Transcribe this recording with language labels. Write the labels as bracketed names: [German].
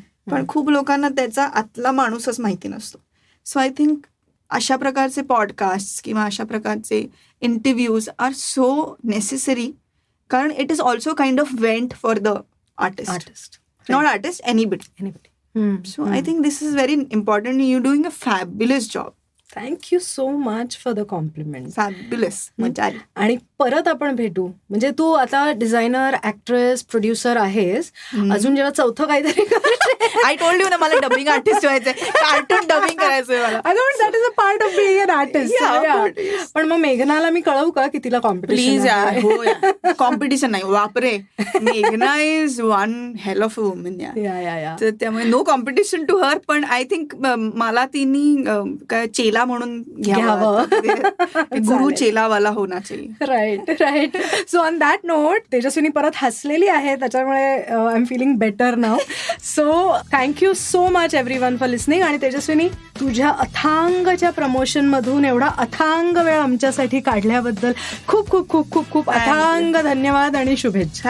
[Marathi] पण खूप लोकांना त्याचा आतला माणूसच माहिती नसतो. [English] so I think [Marathi] अशा प्रकारचे पॉडकास्ट किंवा अशा प्रकारचे इंटरव्ह्यूज [English] Are so necessary, कारण it is also kind of vent for the artist, not artist, anybody. So I think this is very important. You're doing a fabulous job. Thank you so much for the compliment. [Marathi] Fabulous, मजा आली. आणि परत आपण भेटू. म्हणजे तू आता designer, actress, producer आहेस, अजून जेव्हा चौथं काहीतरी [English] I told you ना [Marathi] मला डबिंग आर्टिस्ट व्हायचंय, कार्टून डबिंग करायचंय मला. [English] That is a part of being an artist. [Marathi] पण मग मेघनाला मी कळवू का की तिला [English] Please यार? [Marathi] हो, कॉम्पिटिशन नाही, वापरे. [English] मेघना is one hell of a woman. [Marathi] तर त्यामुळे [English] No competition to her. [Marathi] पण [English] I think [Marathi] मला तिने काय चेला म्हणून घ्यावं. [Hindi] गुरु चेलावाला होना चाहिए. [English] Right. So on that note, Tejaswini [Marathi] परत हसलेली आहे, त्याच्यामुळे [English] I am feeling better now. So thank you so much everyone for listening. [Marathi] आणि तेजस्विनी, तुझ्या अथांगच्या प्रमोशनमधून एवढा अथांग वेळ आमच्यासाठी काढल्याबद्दल खूप खूप खूप खूप खूप अथांग धन्यवाद आणि शुभेच्छा.